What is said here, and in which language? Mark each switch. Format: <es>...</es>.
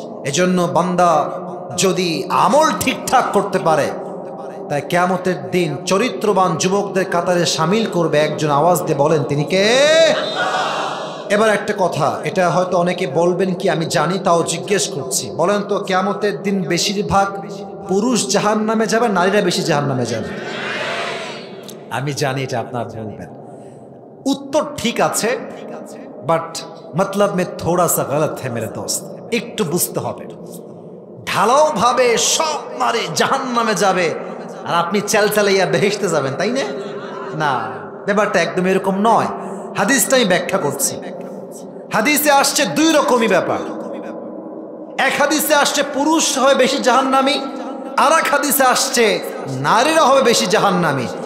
<bn>এজন্য বান্দা যদি আমল ঠিকঠাক করতে পারে, তাই কিয়ামতের দিন চরিত্রবান যুবকদের কাতারে সামিল করবে একজন। আওয়াজ দিয়ে বলেন তিনি কে? এবার একটা কথা, এটা হয়তো অনেকে বলবেন কি আমি জানি, তাও জিজ্ঞেস করছি। বলেন তো কিয়ামতের দিন বেশিরভাগ পুরুষ জাহান্নামে যাবে, নারীরা বেশি জাহান্নামে যাবে? আমি জানি এটা আপনার বলবেন।</bn> <hi>उत्तर ठीक</hi> <bn>আছে, বাট</bn> <hi>मतलब में थोड़ा सा गलत है मेरे दोस्त।</hi> <bn>একটু বুঝতে হবে, ঢালাও ভাবে সব নারী জাহান্নামে যাবে আর আপনি চালচালাইয়া বেহেশতে যাবেন, তাই না? না, ব্যাপারটা একদম এরকম নয়। হাদিসটা আমি ব্যাখ্যা করছি। হাদিসে আসছে দুই রকমই ব্যাপার। এক হাদিসে আসছে পুরুষ হবে বেশি জাহান্নামী, আর এক হাদিসে আসছে নারীরা হবে বেশি জাহান্নামী।</bn>